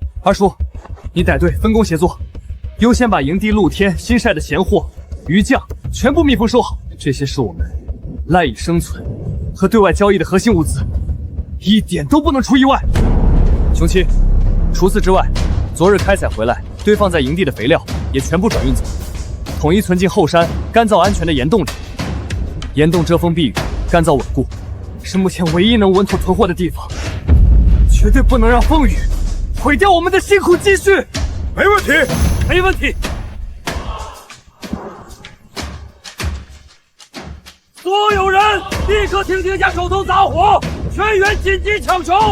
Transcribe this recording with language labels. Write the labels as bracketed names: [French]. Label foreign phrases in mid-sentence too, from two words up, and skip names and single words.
[Chinese] 二叔，你帶隊分工協作，優先把營地露天新曬的鹹貨、魚醬全部密封收好，這些是我們賴以生存和對外交易的核心物資，一點都不能出意外。雄七，除此之外，昨日開採回來堆放在營地的肥料也全部轉運走，統一存進後山乾燥安全的岩洞裡。岩洞遮風避雨，乾燥穩固，是目前唯一能稳妥囤貨的地方，绝对不能让风雨毁掉我们的辛苦积蓄。没问题，没问题。所有人立刻停下手头杂活，全员紧急抢筹！